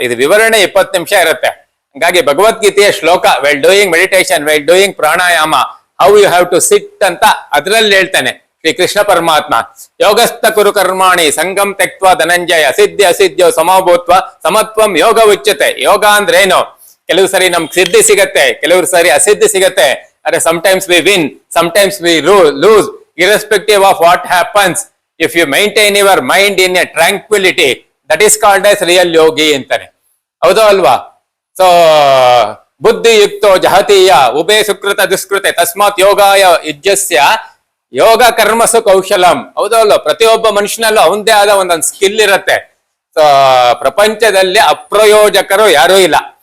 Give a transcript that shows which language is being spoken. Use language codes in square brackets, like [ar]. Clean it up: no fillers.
[kn] ಇದು ವಿವರಣೆ 20 ನಿಮಿಷ ಇರುತ್ತೆ. ಹಾಗಾಗಿ ಭಗವದ್ಗೀತೆಯ ಶ್ಲೋಕ [en] well doing meditation, well doing pranayama, how you have to sit [kn] ಅಂತ ಅದ್ರಲ್ಲಿ ಹೇಳ್ತಾನೆ ಶ್ರೀ ಕೃಷ್ಣ ಪರಮಾತ್ಮ. [sa] ಯೋಗಸ್ಥ ಕುರು ಕರ್ಮಾಣಿ ಸಂಗಂ ತೆಕ್ತ್ವ ಧನಂಜಯ ಸಿದ್ಧಿ ಅಸಿದ್ಧೋ ಸಮಭೂತ್ವ ಸಮತ್ವಂ ಯೋಗ ಉಚ್ಯತೆ. [kn] ಯೋಗ ಅಂದ್ರೆ ಏನು? ಕೆಲವು ಸರಿ ನಮ್ಗೆ ಸಿದ್ಧಿ ಸಿಗತ್ತೆ, ಕೆಲವು ಸರಿ ಅಸಿದ್ಧಿ ಸಿಗತ್ತೆ. [en] ಅರೆ sometimes we win, sometimes we lose, irrespective of what happens. If you maintain your mind in a tranquility, that is called as real yogi [kn] ಅಂತಾನೆ. ಹೌದು ಅಲ್ವಾ? [sa] ಸೊ ಬುದ್ಧಿ ಯುಕ್ತೋ ಜಹತೀಯ ಉಭೇ ಸುಕೃತ ದುಷ್ಕೃತೆ ತಸ್ಮಾತ್ ಯೋಗಾಯ ಯುಜ್ಯಸ್ಯ ಯೋಗ ಕರ್ಮಸು ಕೌಶಲಂ. [kn] ಹೌದಲ್ಲ? ಪ್ರತಿಯೊಬ್ಬ ಮನುಷ್ಯನಲ್ಲೂ ಅವನದೇ ಆದ ಒಂದೊಂದು ಸ್ಕಿಲ್ ಇರುತ್ತೆ. ಸೊ ಪ್ರಪಂಚದಲ್ಲಿ ಅಪ್ರಯೋಜಕರು ಯಾರೂ ಇಲ್ಲ.